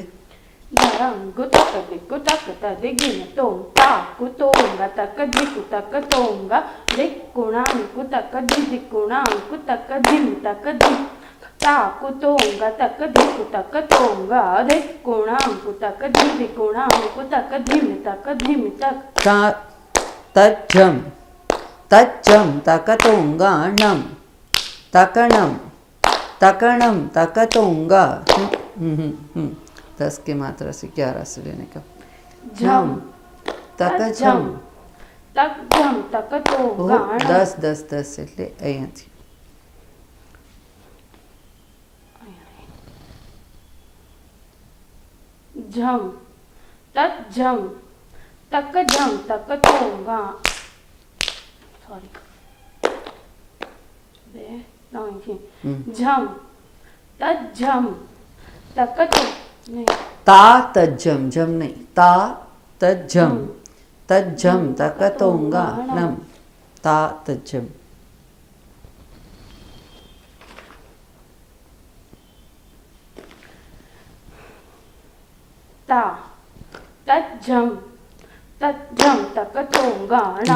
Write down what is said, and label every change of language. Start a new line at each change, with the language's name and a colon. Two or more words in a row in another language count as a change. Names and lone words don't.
Hindi: धाड़ंगु तक दिकु तक तदिंगिण तों ताकु तोंगा तक दिकु तक तोंगा दिकुणांगु तक दिकुणांगु तक दिमि ताकु तोंगा तक दिकु तक तोंगा दिकुणांगु तक दिकुणांगु तक दिमि तक तज्जम तज्जम तक तोंगा नम तकणम तकणम तक तोंगा 10 की मात्रा से 11 से लेने का। झम तक झम तक झम तक तोंगा 10 से ले
Gujarati: અહીંયાથી झम तक झम तक तोंगा सॉरी झम तज्जम तक
Hindi: तो नहीं ता तज्जम जम नहीं ता तज्जम तज्जम तक तोंगा नम ता तज्जम। ता तज्जम तक तोंगा नम